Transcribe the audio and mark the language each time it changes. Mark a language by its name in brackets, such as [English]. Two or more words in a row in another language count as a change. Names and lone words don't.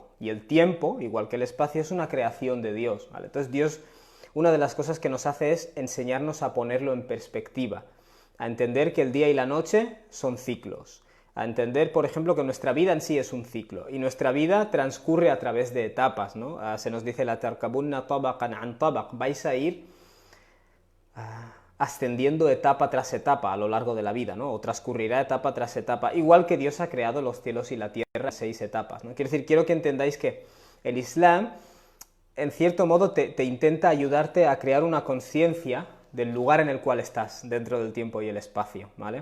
[Spanish] Y el tiempo, igual que el espacio, es una creación de Dios, ¿vale? Entonces Dios, una de las cosas que nos hace es enseñarnos a ponerlo en perspectiva, a entender que el día y la noche son ciclos, a entender, por ejemplo, que nuestra vida en sí es un ciclo, y nuestra vida transcurre a través de etapas, ¿no? Se nos dice [Arabic] لتركبن طبقا عن طبق, [Spanish] vais a ir ascendiendo etapa tras etapa a lo largo de la vida, ¿no? O transcurrirá etapa tras etapa, igual que Dios ha creado los cielos y la tierra en 6 etapas, ¿no? Quiero decir, quiero que entendáis que el Islam, en cierto modo, te intenta ayudarte a crear una conciencia del lugar en el cual estás dentro del tiempo y el espacio, ¿vale?